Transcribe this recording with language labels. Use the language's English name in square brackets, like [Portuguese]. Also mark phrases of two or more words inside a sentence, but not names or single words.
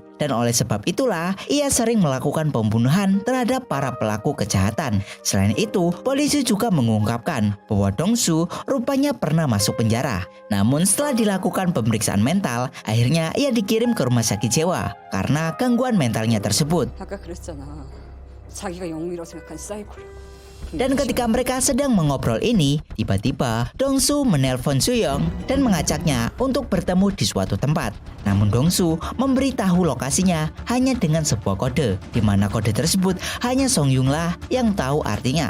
[Indonesian] Dan oleh sebab itulah, ia sering melakukan pembunuhan terhadap para pelaku kejahatan. Selain itu, polisi juga mengungkapkan bahwa Dongsu rupanya pernah masuk penjara. Namun setelah dilakukan pemeriksaan mental, akhirnya ia dikirim ke rumah sakit jiwa karena gangguan mentalnya tersebut. [Korean] 아까 그랬잖아. 자기가 영웅이라고 생각한 사이코라고. [Indonesian] Dan ketika mereka sedang mengobrol ini, tiba-tiba Dongsu menelpon Suyong dan mengajaknya untuk bertemu di suatu tempat. Namun Dongsu memberitahu lokasinya hanya dengan sebuah kode, di mana kode tersebut hanya Songyung lah yang tahu artinya.